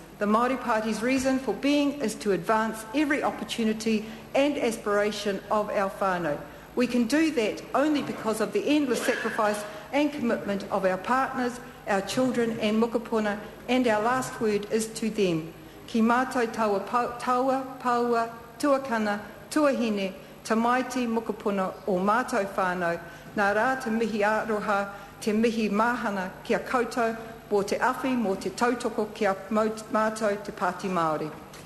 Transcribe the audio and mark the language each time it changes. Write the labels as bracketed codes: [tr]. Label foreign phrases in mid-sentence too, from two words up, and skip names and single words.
[en] The Māori Party's reason for being is to advance every opportunity and aspiration of our whānau. We can do that only because of the endless sacrifice and commitment of our partners, our children and mokopuna, and our last word is to them. [mi] Ki mātou taua, paua, tuakana, tuahine, tamaiti mokopuna o mātou whānau, nā rā te mihi aroha, te mihi mahana kia koutou, mō te awhi, mō te tautoko kia mātou te Pāti Māori.